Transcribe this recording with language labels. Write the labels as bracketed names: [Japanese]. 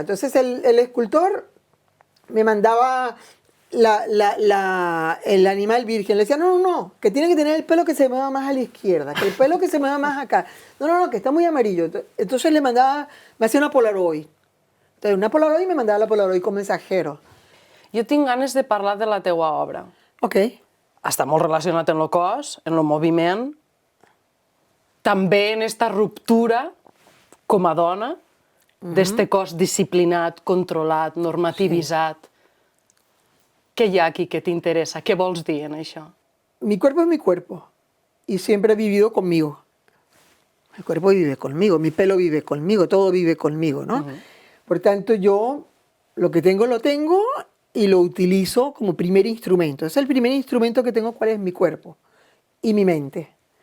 [Spanish] Entonces el escultor me mandaba el animal virgen. Le decía, no, que tiene que tener el pelo que se mueva más a la izquierda, que el pelo que se mueva más acá. No, que está muy amarillo. Entonces le mandaba, me hacía una Polaroid. Entonces una Polaroid me mandaba la Polaroid con mensajero. [Catalan] Jo tinc ganes de parlar de la teua obra. Ok. Està molt relacionat amb el cos, en el moviment, també en esta ruptura com a dona, d'este cos disciplinat, controlat, normativitzat. Què hi ha aquí que t'interessa? Què vols dir en això? [Spanish] Mi cuerpo es mi cuerpo y siempre ha vivido conmigo. Mi cuerpo vive conmigo, mi pelo vive conmigo, todo vive conmigo, ¿no? Por tanto, yo lo que tengo lo tengo y lo utilizo como primer instrumento. Es el primer instrumento que tengo, ¿cuál es? Mi cuerpo y mi mente.